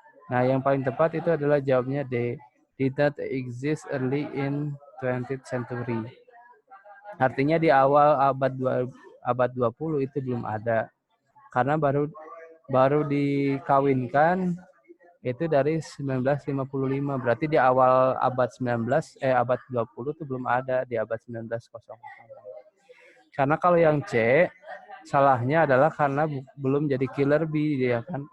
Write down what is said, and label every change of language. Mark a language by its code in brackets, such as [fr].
[id] Nah, yang paling tepat itu adalah jawabnya D. [en] Did not exist early in 20th century. [id] Artinya di awal abad 20 itu belum ada. Karena baru dikawinkan itu dari 1955. Berarti di awal abad 20 itu belum ada di abad 1900. Karena kalau yang C, salahnya adalah karena belum jadi killer bee dia kan.